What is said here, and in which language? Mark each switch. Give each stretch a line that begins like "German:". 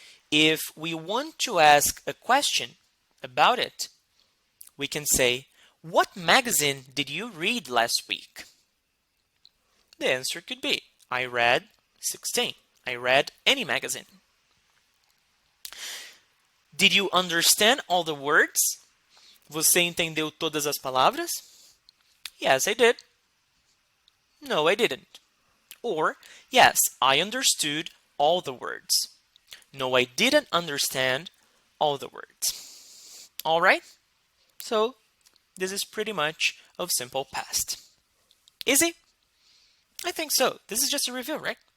English: If we want to ask a question about it, we can say, what magazine did you read last week? The answer could be, I read 16. I read any magazine. Did you understand all the words?
Portuguese: Você entendeu todas as palavras?
English: Yes, I did. No, I didn't. Or, yes, I understood all the words. No, I didn't understand all the words. All right? So, this is pretty much of simple past. Easy? I think so. This is just a review, right?